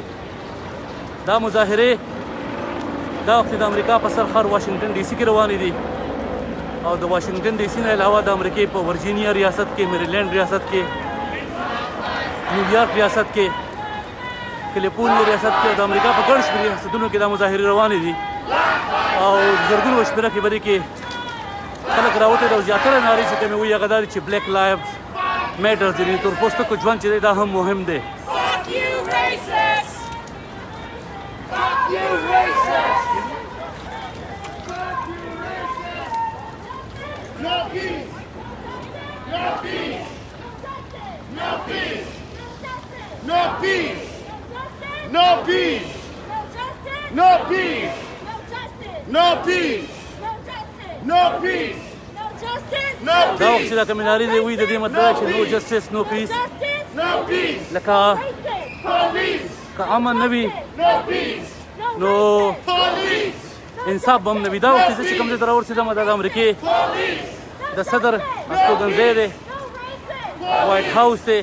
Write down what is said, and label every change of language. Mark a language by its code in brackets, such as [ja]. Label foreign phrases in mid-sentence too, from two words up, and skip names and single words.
[ps] دا مظاهرې دا وخت د امریکا په سر ښار واشنګټن ډي سي کې روانې دي او د واشنګټن ډي سي نه علاوه د امریکې په ورجینیا ریاست کې، میریلینډ ریاست کې، نیویارک ریاست کې، کلیفورنیا ریاست کې د امریکا په ګڼ شمېر ریاستونو کې دا مظاهرې روانې دي او زرګونو په شمېره کې بدې کې خلک راوتې دي او زیاتره نارې چې کومې وایي هغه دا دي چې [en] Black Lives Matter [ps] دي، تور پوستکو ژوند چې دی دا هم مهم دی. [en] Fuck you, racist! Fuck you, racist! No peace! No peace! No peace! No peace! No peace! No peace! No peace! No peace! No [ps] دا وخت [en] peace! [ps] چې دا کومې نارې دی وایي د دې مطلب دی چې [en] No justice no peace, No peace! [ps] لکه [en] Police! [ps] که امن نه وي [en] No peace! [ps] نو [en] Police! [ps] انصاف به هم نه وي. دا وخت زه چې کوم ځای ته راورسېدم دا د امریکې د صدر استوګنځی دی، وایټ هاوس دی.